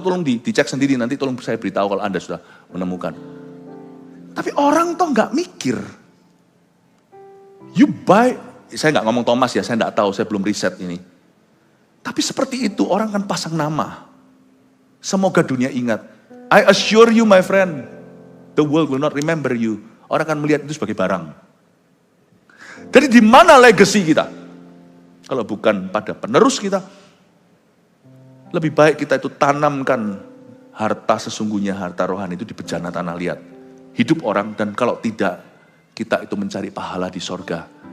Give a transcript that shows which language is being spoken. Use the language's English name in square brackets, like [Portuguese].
[Indonesian] Tolong dicek sendiri, nanti tolong saya beritahu kalau Anda sudah menemukan. Tapi orang toh enggak mikir. [English] You buy, [Indonesian] saya enggak ngomong Thomas ya, saya enggak tahu, saya belum riset ini. Tapi seperti itu, orang kan pasang nama. Semoga dunia ingat. [English] I assure you my friend, the world will not remember you. [Indonesian] Orang akan melihat itu sebagai barang. Jadi di mana legacy kita? Kalau bukan pada penerus kita. Lebih baik kita itu tanamkan harta sesungguhnya, harta rohani itu di bejana tanah liat. Hidup orang, dan kalau tidak, kita itu mencari pahala di sorga.